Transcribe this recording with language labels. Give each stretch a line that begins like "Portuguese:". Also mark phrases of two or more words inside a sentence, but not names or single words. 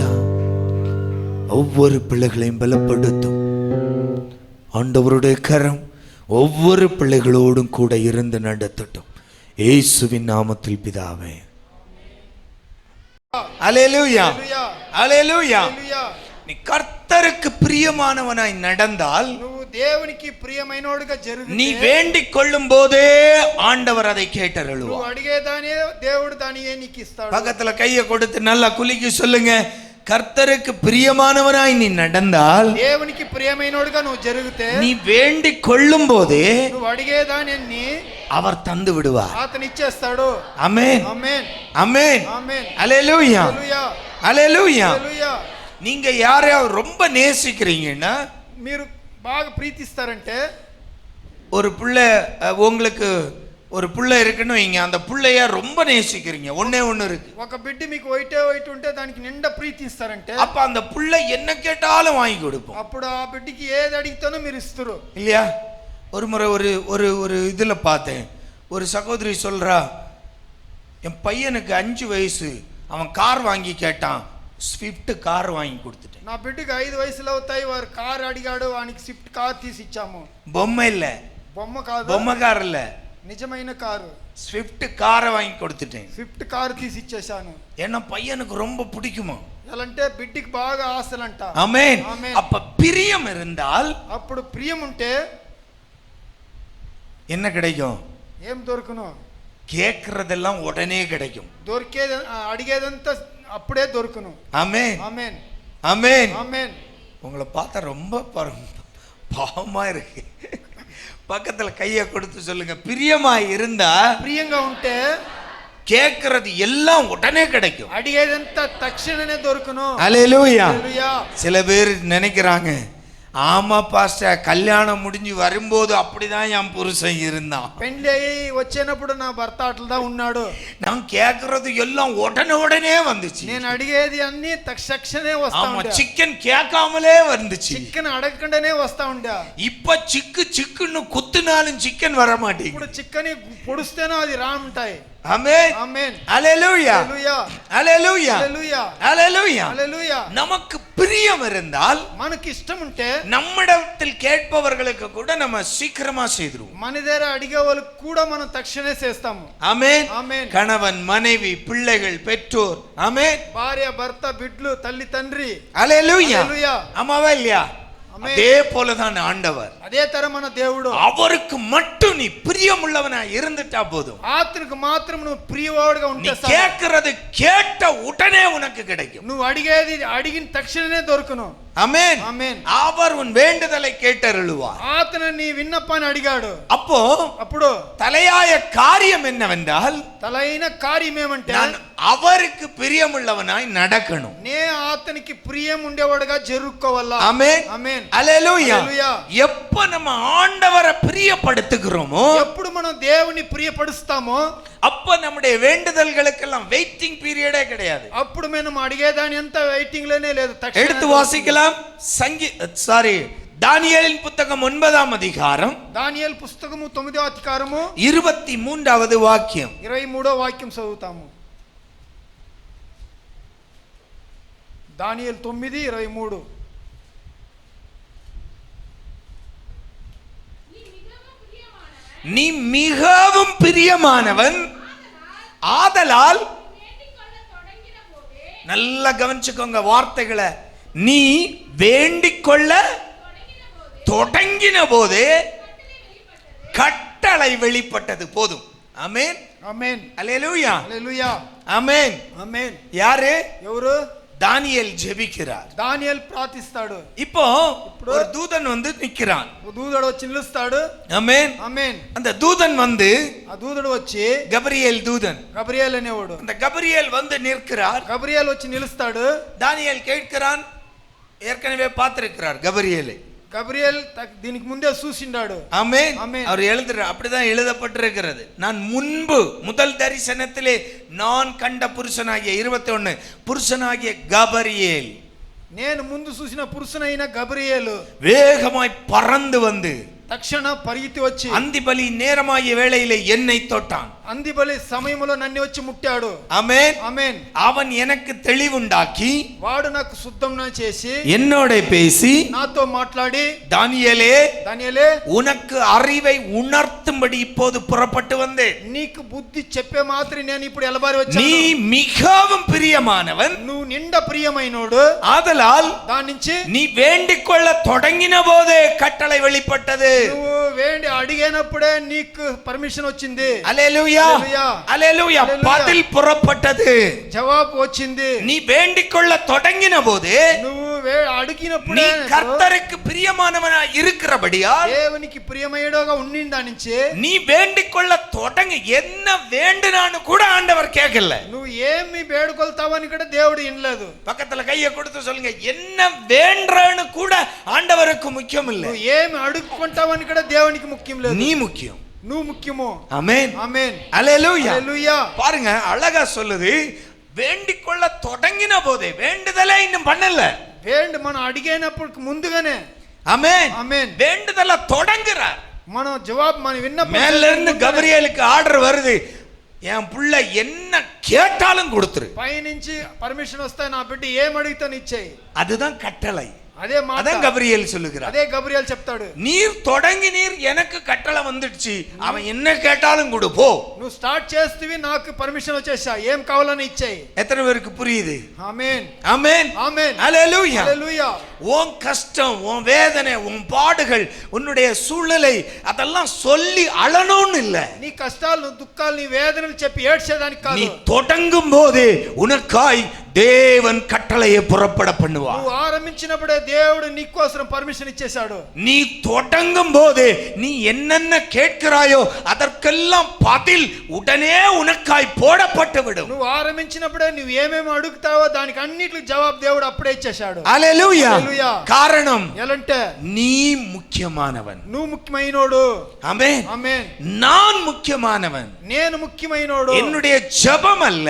Tamil: ஒவ்வொரு பிள்ளைகளையும் பலப்படுத்தும் ஆண்டவருடைய கரம் ஒவ்வொரு பிள்ளைகளோடும் கூட இருந்து நடத்தட்டும். இயேசுவின் நாமத்தில் பிதாவே. அல்லேலூயா, அல்லேலூயா. நீ கர்த்தருக்கு பிரியமானவனாய் நடந்தால்,
Telugu: దేవునికి ప్రియమైనోడుగా జరుగుతే,
Tamil: நீ வேண்டிக் கொள்ளும் போதே ஆண்டவர் அதை கேட்டருளுவார்.
Telugu: నువ్వు అడిగేదానే దేవుడు దానియే నీకు ఇస్తాడు.
Tamil: பக்கத்துல கையை கொடுத்து நல்லா குலுக்கி சொல்லுங்க, கர்த்தருக்கு பிரியமானவனாய் நீ நடந்தால்,
Telugu: దేవునికి ప్రియమైనోడుగా నువ్వు జరిగితే,
Tamil: நீ வேண்டிக் கொள்ளும் போதே
Telugu: నువ్వు అడిగేదాన్ని
Tamil: அவர் தந்து விடுவார்.
Telugu: అతను ఇచ్చేస్తాడు.
Tamil: ஆமென்,
Telugu: ఆమేన్,
Tamil: ஆமென்,
Telugu: ఆమేన్.
Tamil: அல்லேலூயா,
Telugu: హల్లెలూయా,
Tamil: அல்லேலூயா.
Telugu: హల్లెలూయా.
Tamil: நீங்க யாரையாவது ரொம்ப நேசிக்கிறீங்கன்னா,
Telugu: మీరు బాగా ప్రీతిస్తారంటే,
Tamil: ஒரு புள்ள உங்களுக்கு ஒரு புள்ள இருக்குன்னு வைங்க, அந்த புள்ளைய ரொம்ப நேசிக்கிறீங்க, ஒண்ணே ஒண்ணு இருக்கு,
Telugu: ఒక బిడ్డ మీకు వైటే వైట్ ఉంటే దానికి నిండా ప్రీతిస్తారంటే,
Tamil: அப்ப அந்த புள்ள என்ன கேட்டாலும் வாங்கி கொடுப்போம்.
Telugu: అప్పుడు ఆ బిడ్డకి ఏది అడిగితేనో మీరు ఇస్తారు
Tamil: இல்லையா? ஒரு முறை ஒரு ஒரு ஒரு இதுல பார்த்தேன், ஒரு சகோதரி சொல்றா, என் பையனுக்கு 5 வயசு, அவன் கார் வாங்கி கேட்டான், స్విఫ్ట్ కార్ వాங்கி கொடுத்துட்டேன்.
Telugu: నా బిడ్డకి 5 వయసులో అవుతాయి, వారు కార్ అడిగాడు, వానికి స్విఫ్ట్ కార్ తీసి ఇచ్చాము.
Tamil: பொம்மை இல்ல,
Telugu: బొమ్మ కాదు,
Tamil: பொம்மை கார் இல்ல,
Telugu: నిజమైన కారు.
Tamil: ஸ்விஃப்ட் காரை வாங்கி கொடுத்துட்டேன்.
Telugu: స్విఫ్ట్ కార్ తీసి ఇచ్చేసాను.
Tamil: ஏன்னா பையனுக்கு ரொம்ப பிடிக்குமா.
Telugu: ఎలాంటే బిడ్డకి బాగా ఆశలంట.
Tamil: ஆமென்.
Telugu: ఆమేన్.
Tamil: அப்ப பிரியம் இருந்தால்
Telugu: అప్పుడు ప్రియం ఉంటే
Tamil: என்ன கிடைக்கும்?
Telugu: ఏం దొరుకును?
Tamil: கேட்கறதெல்லாம் உடனே கிடைக்கும்.
Telugu: దొరికేది అడిగేదంతా అప్పుడే దొరుకును.
Tamil: ஆமென்.
Telugu: ఆమేన్.
Tamil: ஆமென்.
Telugu: ఆమేన్.
Tamil: உங்களை பார்த்தா ரொம்ப பாவமா இருக்கு. பக்கத்துல கைய கொடுத்து சொல்லுங்க, பிரியமா இருந்தா
Telugu: ప్రియంగా ఉంటే
Tamil: கேட்கறது எல்லாம் உடனே கிடைக்கும்.
Telugu: అడిగేదంతా తక్షణమే దొరుకును.
Tamil: அல்லேலூயா.
Telugu: హల్లెలూయా.
Tamil: சில பேர் நினைக்கிறாங்க, ஆமா பாஸ்டர், கல்யாணம் முடிஞ்சு வரும்போது அப்படிதான் என் புருஷன் இருந்தான்,
Telugu: పెళ్లి అయ్యి వచ్చేటప్పుడు నా భర్త అట్లా ఉన్నాడు,
Tamil: நான் கேட்கறது எல்லாம் உடனே வந்துச்சு.
Telugu: నేను అడిగేది అన్ని తక్షణమే వస్తా
Tamil: ஆமா,
Telugu: ఉండే.
Tamil: சிக்கன் கேட்காமலே வந்துச்சு.
Telugu: చికెన్ అడగకుండానే వస్తా ఉండే.
Tamil: இப்ப சிக்குன்னு குத்துனாலும் சிக்கன் வர மாட்டேங்குது.
Telugu: ఇప్పుడు చికెన్ పొడిస్తేనే అది రాముంటాయి.
Tamil: ஆமென்.
Telugu: ఆమేన్.
Tamil: அல்லேலூயா.
Telugu: హల్లెలూయా.
Tamil: அல்லேலூயா.
Telugu: హల్లెలూయా.
Tamil: அல்லேலூயா.
Telugu: హల్లెలూయా.
Tamil: நமக்கு பிரியம் இருந்தால்,
Telugu: మనకి ఇష్టం ఉంటే
Tamil: நம்மிடத்தில் கேட்பவர்களுக்கு கூட நம்ம சீக்கிரமா செய்துருவோம்.
Telugu: మన దగ్గర అడిగే వాళ్ళకి కూడా మనం తక్షణమే చేస్తాము.
Tamil: ஆமென்.
Telugu: ఆమేన్.
Tamil: கணவன், மனைவி, பிள்ளைகள், பெற்றோர், ஆமென்.
Telugu: భార్య, భర్త, బిడ్డలు, తల్లి, తండ్రి.
Tamil: அல்லேலூயா.
Telugu: హల్లెలూయా.
Tamil: ஆமாவா இல்லையா? ஆமென். அதே போலதான் ஆண்டவர்.
Telugu: అదే తర మన దేవుడు.
Tamil: அவருக்கு மட்டும் நீ பிரியமுள்ளவனா இருந்துட்டா போதும்.
Telugu: ఆత్మకు మాత్రం నువ్వు ప్రియవాడుగా
Tamil: நீ
Telugu: ఉంటే చాలు.
Tamil: கேட்கிறது கேட்ட உடனே உனக்கு கிடைக்கும்.
Telugu: నువ్వు అడిగేది అడిగిన తక్షణమే దొరుకును.
Tamil: ஆமென்.
Telugu: ఆమేన్.
Tamil: அவர் உன் வேண்டுதலை கேட்டருளுவார்.
Telugu: ఆతన నీ విన్నపాన్ని అడిగాడు.
Tamil: அப்போ
Telugu: అప్పుడు
Tamil: தலையாய காரியம் என்னவென்றால்,
Telugu: తలైన కార్యం ఏమంటే
Tamil: நான் அவருக்கு பிரியமுள்ளவனாய் நடக்கணும்.
Telugu: నే ఆతనికి ప్రియం ఉండేవాడుగా జరుక్కోవాలా.
Tamil: ஆமென்.
Telugu: ఆమేన్.
Tamil: அல்லேலூயா.
Telugu: హల్లెలూయా.
Tamil: எப்ப நம்ம ஆண்டவரை பிரியப்படுத்துகிறோமோ,
Telugu: ఎప్పుడు మనం దేవుని ప్రియపడుస్తామో
Tamil: அப்ப நம்முடைய வேண்டுதல்களுக்கெல்லாம்
English: waiting period
Tamil: கிடையாது.
Telugu: అప్పుడు మనం అడిగేదాని అంత వెయిటింగ్ లోనే లేదు.
Tamil: எடுத்து வாசிக்கலாம். தானியேலின் புத்தகம் 9ஆம் அதிகாரம்
Telugu: దానియేలు పుస్తకము 9వ అధికారము 23வது వాక్యం. 23వ వాక్యం చదువుతాము. దానియేలు 9:23.
Tamil: நீ மிகவும் பிரியமானவன், ஆதலால் நல்லா கவனிச்சுக்கோங்க வார்த்தைகளை. நீ வேண்டிக் கொள்ள தொடங்கின போது கட்டளை வெளிப்பட்டது. போதும். ஆமென்.
Telugu: ఆమేన్.
Tamil: அல்லேலூயா.
Telugu: హల్లెలూయా.
Tamil: ஆமென்.
Telugu: ఆమేన్.
Tamil: யாரு?
Telugu: ఎవరు?
Tamil: தானியேல் ஜெபிக்கிறார்.
Telugu: దానియేలు ప్రార్థిస్తాడు.
Tamil: இப்போ ஒரு தூதன் வந்து நிக்கிறான்.
Telugu: దూదుడు వచ్చి నిలుస్తాడు.
Tamil: ஆமென்.
Telugu: ఆమేన్.
Tamil: அந்த தூதன் வந்து,
Telugu: ఆ దూదుడు వచ్చి
Tamil: கபிரியேல் தூதன்,
Telugu: గబ్రియేల్ అనేవాడు.
Tamil: அந்த கபிரியேல் வந்து நிற்கிறார்.
Telugu: గబ్రియేల్ వచ్చి నిలుస్తాడు.
Tamil: தானியேல் கேட்கிறான். ஏற்கனவே பார்த்திருக்கிறார் கபிரியேலை.
Telugu: గబ్రియేల్ దీనికి ముందే చూసిండాడు.
Tamil: ஆமென். ஆமென். அவர் எழுதுறார், அப்படிதான் எழுதப்பட்டிருக்கிறது. நான் முன்பு முதல் தரிசனத்திலே நான் கண்ட புருஷனாகிய 21 புருஷனாகிய கபிரியேல்,
Telugu: నేను ముందు చూసిన పురుషునైన గబ్రియేలు
Tamil: வேகமாய் பறந்து வந்து
Telugu: తక్షణ పరిగెత్తి వచ్చి
Tamil: அந்திபலி நேரமாகிய வேளையிலே என்னை தொட்டான்.
Telugu: అందిబలి సమయంలో నన్ను వచ్చి ముట్టాడు.
Tamil: ஆமென்.
Telugu: ఆమేన్.
Tamil: அவன் எனக்கு தெளிவுண்டாக்கி
Telugu: వాడు నాకు శుద్ధం చేసి
Tamil: என்னோட பேசி,
Telugu: నాతో మాట్లాడి,
Tamil: தானியேலே,
Telugu: దానియేలే,
Tamil: உனக்கு அறிவை உணர்த்தும்படி இப்போது புறப்பட்டு வந்தேன்.
Telugu: నీకు బుద్ధి చెప్పే మాత్రం నేను ఇప్పుడు ఎలబారి వచ్చాను.
Tamil: நீ மிகவும் பிரியமானவன்,
Telugu: నువ్వు నిండా ప్రియమైనోడు,
Tamil: ஆதலால்
Telugu: దాని నుంచి
Tamil: நீ வேண்டிக் கொள்ள தொடங்கின போதே கட்டளை வெளிப்பட்டது.
Telugu: నువ్వు వేండి అడిగినప్పుడే నీకు పర్మిషన్ వచ్చింది.
Tamil: அல்லேலூயா.
Telugu: హల్లెలూయా.
Tamil: அல்லேலூயா. பதில் புறப்பட்டது.
Telugu: జవాబు వచ్చింది.
Tamil: நீ வேண்டிக் கொள்ள தொடங்கின போது
Telugu: నువ్వు
Tamil: நீ
Telugu: అడిగినప్పుడే
Tamil: கர்த்தருக்கு பிரியமானவனா இருக்கிறபடியால்,
Telugu: దేవునికి ప్రియమయ్యేడోగా ఉండి దాని నుంచి
Tamil: நீ வேண்டிக் கொள்ள தொடங்கி என்ன வேண்டுனான்னு கூட ஆண்டவர் கேட்கல.
Telugu: నువ్వు ఏమి వేడుకొల్తావని కూడా దేవుడు వినలేదు.
Tamil: பக்கத்துல கையை கொடுத்து சொல்லுங்க, என்ன வேண்டறன்னு கூட ஆண்டவருக்கு முக்கியம் இல்ல.
Telugu: నువ్వు ఏమి అడుక్కుంటావని కూడా దేవునికి ముఖ్యం లేదు.
Tamil: நீ முக்கியம்.
Telugu: నువ్వు ముఖ్యము.
Tamil: ஆமென்.
Telugu: ఆమేన్.
Tamil: அல்லேலூயா.
Telugu: హల్లెలూయా.
Tamil: பாருங்க, அழகா சொல்லுது, வேண்டிக் கொள்ள தொடங்கின போதே, வேண்டுதலே இன்னும் பண்ணல.
Telugu: మనం అడిగినప్పుడు ముందుగానే
Tamil: ஆமென்.
Telugu: ఆమేన్.
Tamil: வேண்டுதல தொடங்குறார்.
Telugu: మనం జవాబు మనం విన్నప్పుడు
Tamil: மேல இருந்து கபிரியேலுக்கு ஆர்டர் வருது, என் புள்ள என்ன கேட்டாலும் கொடுத்துரு.
Telugu: పైనుంచి పర్మిషన్ వస్తాయి, నా బిడ్డ ఏం అడిగితే ఇచ్చేయి.
Tamil: அதுதான் கட்டளை.
Telugu: అదే మాట.
Tamil: அதான் கபிரியேல் சொல்லுகிறார்.
Telugu: అదే గబ్రియల్ చెప్తాడు.
Tamil: நீர் தொடங்கி நீர் எனக்கு கட்டளை வந்துடுச்சு, அவன் என்ன கேட்டாலும் கொடு போ.
Telugu: నువ్వు స్టార్ట్ చేస్తేవి నాకు పర్మిషన్ వచ్చేసా, ఏం కావాలని ఇచ్చేయి.
Tamil: எத்தனை பேருக்கு புரியுது?
Telugu: ఆమేన్
Tamil: ஆமென்
Telugu: ఆమేன்
Tamil: ஹல்லேலூயா.
Telugu: హల్లెలూయా.
Tamil: உன் கஷ்டம், உன் வேதனை, உன் பாடுகள், உன்னுடைய சூழ்நிலை அதெல்லாம் சொல்லி அழணும்னு இல்ல.
Telugu: నీ కష్టాలు, దుఃఖాలు, నీ వేదనలు చెప్పి ఏడ్చేదానికి కాదు.
Tamil: நீ தொடங்கும் போதே உனக்காய் தேவன் கட்டளையை புறப்பட பண்ணுவார்.
Telugu: నువ్వు ఆరంభించినప్పుడే దేవుడు నీకోసం పర్మిషన్ ఇచ్చేశాడు.
Tamil: நீ தொடங்கும் போதே நீ என்னென்ன கேட்கிறாயோ அதற்கெல்லாம் பதில் உடனே உனக்காய் போடப்பட்டு விடும்.
Telugu: నువ్వు ఆరంభించినప్పుడే నువ్వు ఏమేమి అడుగుతావో దానికి అన్నిటికి జవాబు దేవుడు అప్పుడే ఇచ్చేశాడు. హల్లెలూయా. హల్లెలూయా.
Tamil: காரணம்
Telugu: ఎలంటే
Tamil: நீ முக்கியமானவன்.
Telugu: నువ్వు ముఖ్యమైనోడు.
Tamil: ஆமென்
Telugu: ఆమేన్.
Tamil: நான் முக்கியமானவன்.
Telugu: నేను ముఖ్యమైనోడు.
Tamil: என்னுடைய ஜெபம் அல்ல,